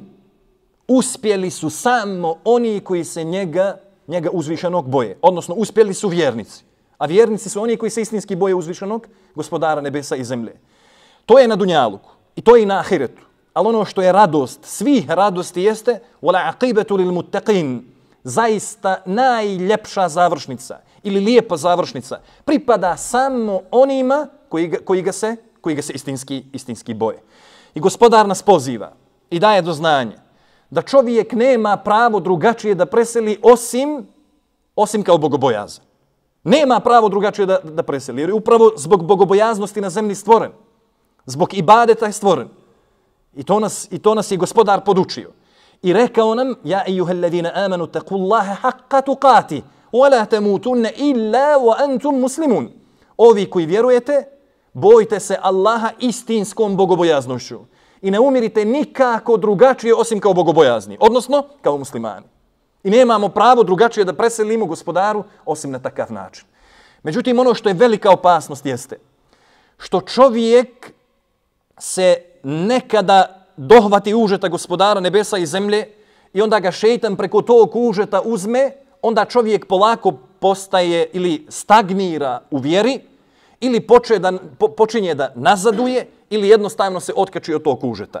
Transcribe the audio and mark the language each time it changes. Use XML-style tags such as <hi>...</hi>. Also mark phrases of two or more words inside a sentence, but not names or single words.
<bs>Uspjeli su samo oni koji se njega uzvišenog boje. Odnosno uspjeli su vjernici. A vjernici su oni koji se istinski boje uzvišenog gospodara nebesa i zemlje. To je na dunjaluku i to je i na ahiretu. Ali ono što je radost, svih radosti jeste</bs> <ar>والعاقبة للمتقين.</ar> <bs>Zaista najljepša završnica ili lijepa završnica pripada samo onima koji ga se istinski boje. I gospodar nas poziva i daje do znanja da čovjek nema pravo drugačije da preseli osim kao bogobojazan. Nema pravo drugačije da preseli, jer je upravo zbog bogobojaznosti na zemlji stvoren. Zbog ibadeta je stvoren. I to nas je gospodar podučio. I rekao nam,</bs> <ar>يا أيها الذين آمنوا اتقوا الله حق تقاته ولا تموتن إلا وأنتم مسلمون.</ar> <bs>Ovi koji vjerujete, bojte se Allaha istinskom bogobojaznošću. I ne umirite nikako drugačije osim kao bogobojazni, odnosno kao muslimani. I nemamo pravo drugačije da preselimo gospodaru osim na takav način. Međutim, ono što je velika opasnost jeste što čovjek se nekada dohvati užeta gospodara nebesa i zemlje i onda ga šejtan preko tog užeta uzme, onda čovjek polako postaje ili stagnira u vjeri, ili počinje da nazaduje, ili jednostavno se otkači od tog užeta.</bs>